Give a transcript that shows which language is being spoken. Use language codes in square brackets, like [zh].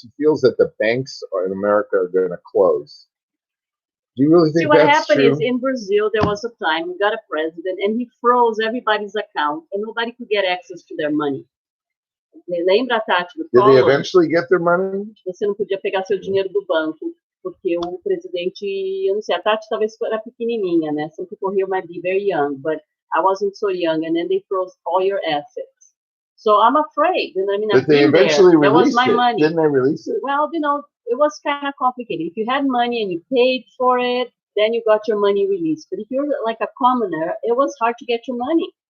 [en] She feels that the banks in America are going to close. Do you really think that's true? What happened is in Brazil there was a time we got a president and he froze everybody's account and nobody could get access to their money. [pt] Lembra, Tati, do [en] Did they eventually get their money? [pt] Você não podia pegar seu dinheiro do banco, porque o presidente, eu não sei, a Tati talvez era pequenininha, né? [en] Some people here might be very young, but I wasn't so young, and then they froze all your assets. So I'm afraid, and I mean, But they eventually released that was my money. Didn't they release it? Well, it was kind of complicated. If you had money and you paid for it, then you got your money released. But if you're like a commoner, it was hard to get your money.